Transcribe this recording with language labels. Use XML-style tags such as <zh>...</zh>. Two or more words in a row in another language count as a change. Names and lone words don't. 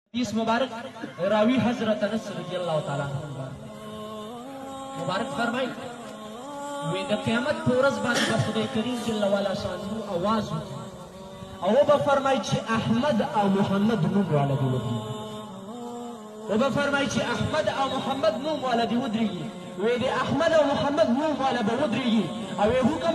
<ps>حدیث مبارک راوی حضرت انس رضی اللہ تعالیٰ عنہ مبارک فرمائی وی د قیامت په ورځ باندې به خدای کریم جل وعلا شانه آواز وکړي او به فرمایي چې احمد او محمد نوم والا دې ودرېږي و به فرمایي چې احمد او محمد نوم والا دې ودرېږي وی د احمد او محمد نوم والا به ودرېږي او یې حکم</ps>